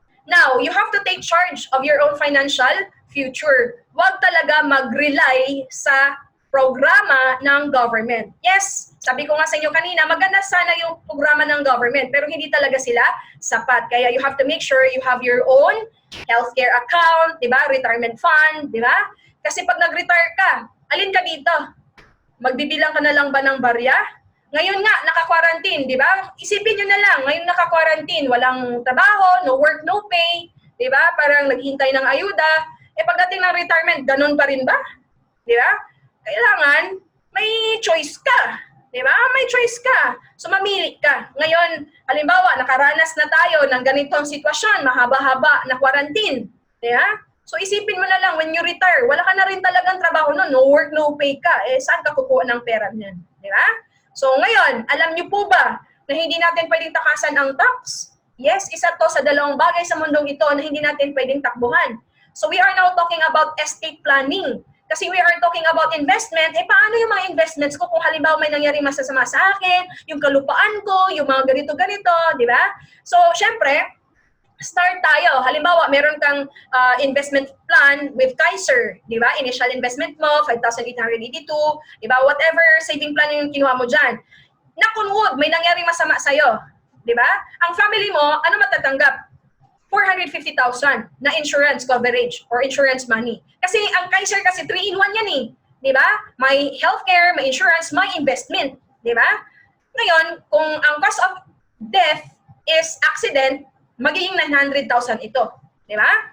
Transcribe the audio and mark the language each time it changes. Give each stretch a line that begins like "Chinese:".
English: Now, you have to take charge of your own financial future.
Filipino: Huwag talaga mag-rely sa programa ng government. Yes, sabi ko nga sa inyo kanina, maganda sana yung programa ng government, pero hindi talaga sila sapat.
English: Kaya you have to make sure you have your own healthcare account, di ba?
Filipino: Retirement fund, di ba? Kasi pag nag-retire ka, alin ka dito? Magbibilang ka na lang ba ng barya? Ngayon nga, naka-quarantine, di ba? Isipin nyo na lang, ngayon naka-quarantine, walang trabaho,
English: no work, no pay,
Filipino: di ba? Parang naghihintay ng ayuda. Pagdating ng retirement, ganun pa rin ba? Di ba? Kailangan, may choice ka. Di ba? May choice ka. So, mamili ka. Ngayon, halimbawa, nakaranas na tayo ng ganitong sitwasyon, mahaba-haba na quarantine. Di ba? So, isipin mo na lang,
English: when you retire,
Filipino: wala ka na rin talagang trabaho nun,
English: no work, no pay
Filipino: ka. Saan ka kukuha ng pera niyan? Di ba? So, ngayon, alam niyo po ba na hindi natin pwedeng takasan ang tax? Yes, isa to sa dalawang bagay sa mundong ito na hindi natin pwedeng takbuhan.
English: So, we are now talking about estate planning.
Filipino: Kasi
English: we are talking about investment,
Filipino: paano yung mga investments ko kung halimbawa may nangyari masasama sa akin, yung kalupaan ko, yung mga ganito-ganito, di ba? So, syempre, start tayo. Halimbawa, meron kang investment plan with Kaiser, di ba? Initial investment mo, 5,882, di ba? Whatever saving plan yung kinuha mo dyan. Nakunwood, may nangyari masama sa'yo, di ba? Ang family mo, ano matatanggap?
English: 450,000 na insurance coverage or insurance money.
Filipino: Kasi ang Kaiser kasi 3-in-1 yan eh. Di ba? May healthcare, may insurance, may investment. Di ba? Ngayon, kung ang
English: cause of death is accident,
Filipino: magiging 900,000 ito. Di ba?